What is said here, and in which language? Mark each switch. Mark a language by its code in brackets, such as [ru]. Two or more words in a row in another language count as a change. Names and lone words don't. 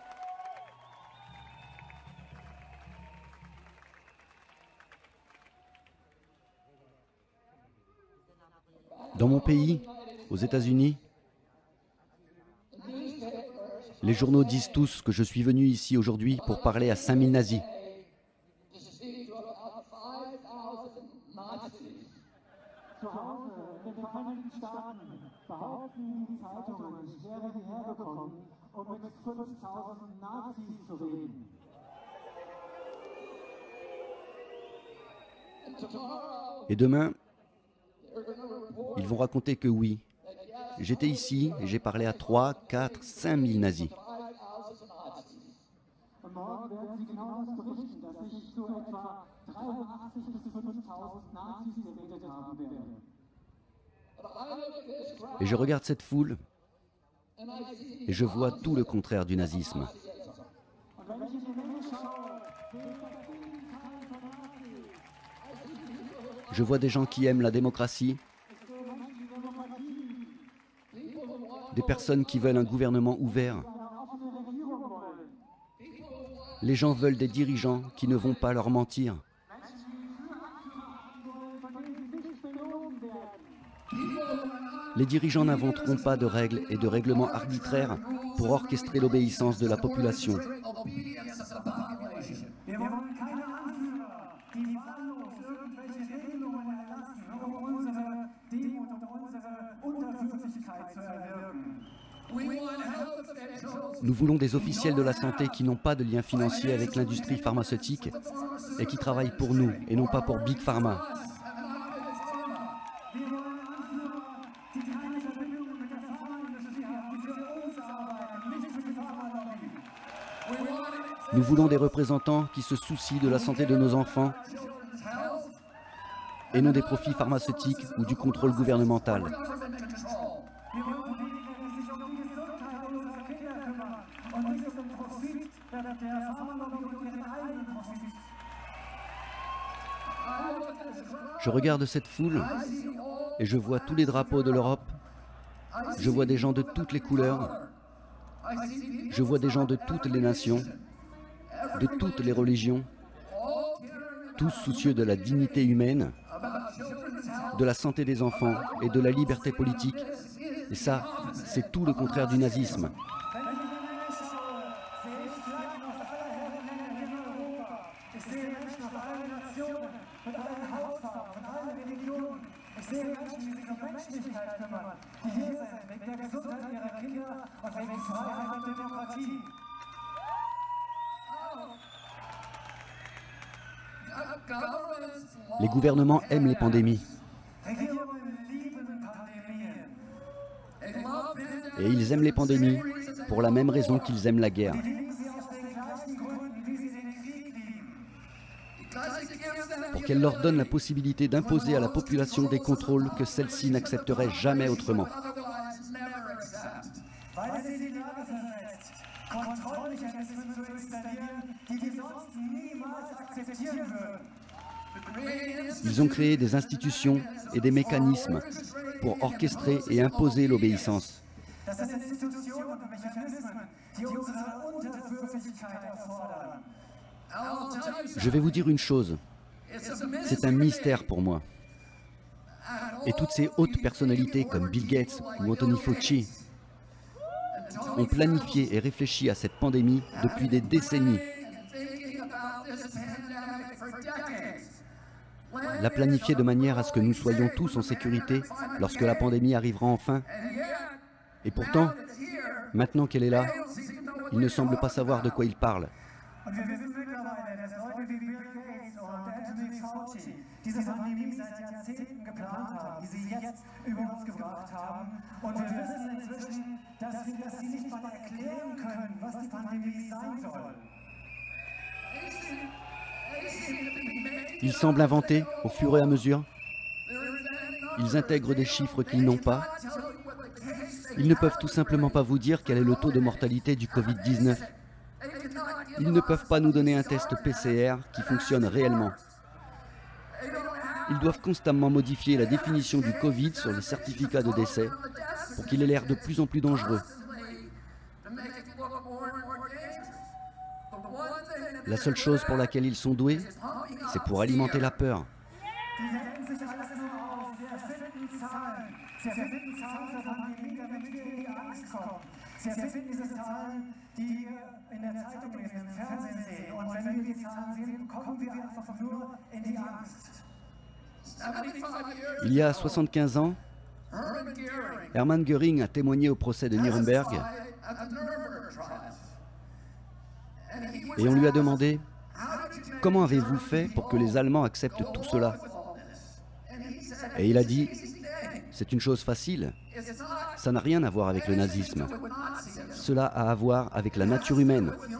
[fr] Dans mon pays, aux États-Unis, les journaux disent tous que je suis venu ici aujourd'hui pour parler à 5000 nazis. [de] Zu Hause in den Vereinigten Staaten behaupten die Zeitungen, ich wäre hierher gekommen, um mit 5000 Nazis zu reden. [fr] Et demain, ils vont raconter que oui, j'étais ici et j'ai parlé à 3, 4, 5000 nazis. [de] Und morgen werden sie genau das berichten, dass ich zu etwa 83 bis 5000 Nazis geredet haben werde. [fr] Et je regarde cette foule et je vois tout le contraire du nazisme. [de] Und wenn ich in die Menge schaue, sehe ich das Gegenteil von Nazis. [fr] Je vois des gens qui aiment la démocratie, [de] Ich sehe Menschen, die Demokratie, [fr] des personnes qui veulent un gouvernement ouvert. [de] eine offene Regierung wollen. [fr] Les gens veulent des dirigeants qui ne vont pas leur mentir. [de] Menschen, die Führungskräfte wollen, von denen sie nicht belogen werden. [fr] Les dirigeants n'inventeront pas de règles et de règlements arbitraires pour orchestrer l'obéissance de la population. [de] Wir wollen keine Anführer, die wahllos irgendwelche Regelungen erlassen, um unsere Demut und unsere Unterwürfigkeit zu erwirken. [fr] Nous voulons des officiels de la santé qui n'ont pas de lien financier avec l'industrie pharmaceutique et qui travaillent pour nous et non pas pour [en] Big Pharma. [de] Wir wollen Anführer, die keine Verbindung mit der Pharmaindustrie haben, die für uns arbeiten, nicht für die Pharmalobby. [fr] Nous voulons des représentants qui se soucient de la santé de nos enfants et non des profits pharmaceutiques ou du contrôle gouvernemental. [de] Wir wollen Politiker, die sich um die Gesundheit unserer Kinder kümmern und nicht um den Profit der Pharmalobby und ihren eigenen Profit. [fr] Je regarde cette foule et je vois tous les drapeaux de l'Europe. Je vois des gens de toutes les couleurs. Je vois des gens de toutes les nations, de toutes les religions, tous soucieux de la dignité humaine, de la santé des enfants et de la liberté politique. Et ça, c'est tout le contraire du nazisme. [de] Ich sehe Menschen aus allen Nationen, mit allen Hautfarben, mit allen Religionen. Ich sehe Menschen, die sich um Menschlichkeit kümmern, die hier sind wegen der Gesundheit ihrer Kinder und wegen Freiheit und Demokratie. [fr] Les gouvernements aiment les pandémies [de] Regierungen lieben Pandemien. [fr] et ils aiment les pandémies pour la même raison qu'ils aiment la guerre. [de] Die lieben sie aus den gleichen Gründen, wie sie den Krieg lieben. [fr] Pour qu'elle leur donne la possibilité d'imposer à la population des contrôles que celle-ci n'accepterait jamais autrement. [de] Weil sie in die Lage versetzt, Kontrollmechanismen zu installieren, die wir sonst niemals akzeptieren würden. [fr] Ils ont créé des institutions et des mécanismes pour orchestrer et imposer l'obéissance. [de] Das sind Institutionen und Mechanismen, die unsere Unterwürfigkeit erfordern. [fr] Je vais vous dire une chose, c'est un mystère pour moi. Et toutes ces hautes personnalités comme Bill Gates ou Anthony Fauci ont planifié et réfléchi à cette pandémie depuis des décennies. La planifier de manière à ce que nous soyons tous en sécurité lorsque la pandémie arrivera enfin. Et pourtant, maintenant qu'elle est là, il ne semble pas savoir de quoi il parle. [de] Und wir wissen mittlerweile, dass Leute wie Bill Gates und Anthony Fauci diese Pandemie seit Jahrzehnten geplant haben, die sie jetzt über uns gebracht haben. Und wir wissen inzwischen, dass sie nicht mal erklären können, was die Pandemie sein soll. [fr] Ils semblent inventer au fur et à mesure. Ils intègrent des chiffres qu'ils n'ont pas. Ils ne peuvent tout simplement pas vous dire quel est le taux de mortalité du Covid-19. Ils ne peuvent pas nous donner un test PCR qui fonctionne réellement. Ils doivent constamment modifier la définition du Covid sur les certificats de décès pour qu'il ait l'air de plus en plus dangereux. La seule chose pour laquelle ils sont doués, c'est pour alimenter la peur. [de] Die denken sich alles nur aus. Sie erfinden Zahlen. Sie erfinden Zahlen zur Pandemie, damit wir in die Angst kommen. Sie erfinden diese Zahlen, die wir in der Zeitung lesen, im Fernsehen sehen. Und wenn wir die Zahlen sehen, kommen wir einfach nur in die Angst. [fr] Il y a 75 ans, Hermann Göring a témoigné au procès de Nuremberg et on lui a demandé « Comment avez-vous fait pour que les Allemands acceptent tout cela ?» Et il a dit « C'est une chose facile, ça n'a rien à voir avec le nazisme, cela a à voir avec la nature humaine.